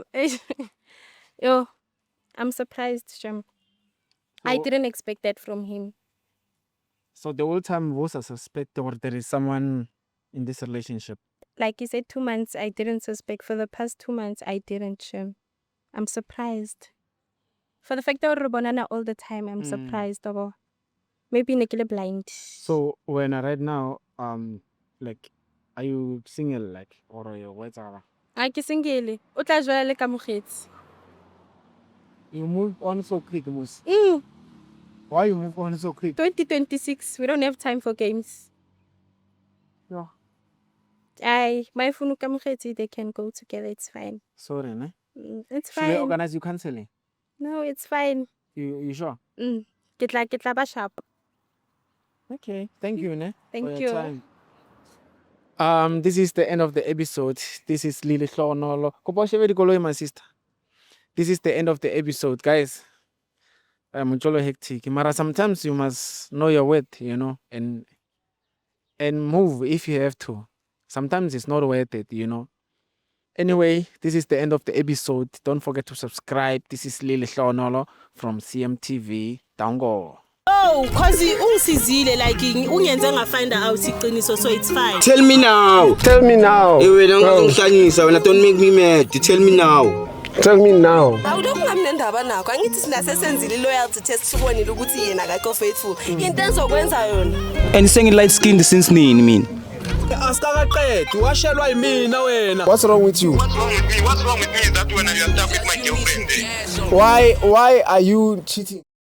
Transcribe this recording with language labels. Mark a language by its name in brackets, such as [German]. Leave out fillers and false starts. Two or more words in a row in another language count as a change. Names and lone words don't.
[English] Yo, I'm surprised, Shem. I So- didn't expect that from him. So the whole time was a suspect or there is someone in this relationship. Like you said, 2 months, I didn't suspect. For the past 2 months, I didn't, Shem. I'm surprised. For the fact that we're bonana all the time, I'm surprised. [Southern Sotho] Abo. Maybe nekile blind. [English] So when right now, like, are you single, like, or are you whatever? [Southern Sotho] A ke single. O tla jwela le ka mogetsi. [English] You move on so quick, Mus. Why you move on so quick? 2026, we don't have time for games. No. My phone [Southern Sotho] ka mogetsi, [English] they can go together. It's fine. Sorry, ne? It's Should we fine. organize you counseling? No, it's fine. You sure? [Southern Sotho] Ke tla ba sharp. [English] Okay. Thank you, ne? Thank for your you. time. This is the end of the episode. This is Lily Hlonolo. [Southern Sotho] Kopa o shebe dikoloi, [English] my sister. This is the end of the episode, guys. I'm jolo hectic. Mara, sometimes you must know your worth, you know, and move if you have to. Sometimes it's not worth it, you know. Anyway, this is the end of the episode. Don't forget to subscribe. This is Lily Hlonolo from CMTV. Tango. Oh, cause ungisizile like [Zulu] ungenze nga [English] find out iqiniso, so it's fine. Tell me now. Tell me now. Hey, wait, Bro, don't make me mad. Tell me now. tell me now. [Zulu] Awulokhu ngamnendaba nakho. Angithi sina sesenzile [English] loyalty test [Zulu] sibonile ukuthi yena akakho faithful. Into enzokwenza yona. [English] And light skinned since [Zulu] nini mina. Asikaqedi washelwa yimina wena. [English] What's wrong with you? What's wrong with me? What's wrong with me is that when I am stuck with my girlfriend. Why are you cheating?